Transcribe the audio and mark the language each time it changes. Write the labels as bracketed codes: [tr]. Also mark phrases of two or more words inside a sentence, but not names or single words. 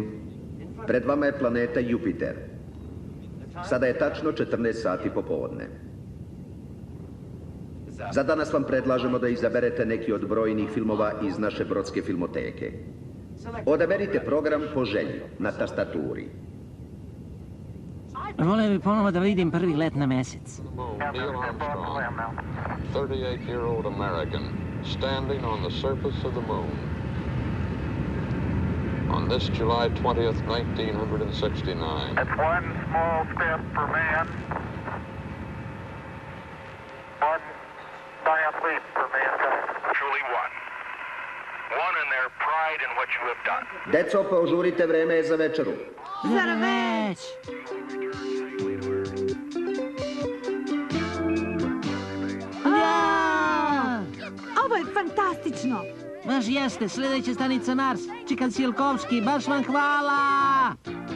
[sr] Pred vama je planeta Jupiter. Sada je tačno 14 sati popodne. Za danas vam predlažemo da izaberete neki od brojnih filmova iz naše brodske filmoteke. Odaberite program po želji na tastaturi. Voleo bi ponovo da vidim prvi let na mesec. [en] Neil Armstrong, 38-year-old American, standing on the surface of the moon. On this July 20th, 1969. That's one small step for man, one giant leap for mankind. Truly one. One in their pride in what you have done. [sr] Deco, požurite, vreme je za večeru. Zar već? Ovo je fantastično! Baš jeste, sljedeća stanica Mars. Čika Tsiolkovski, baš vam hvala!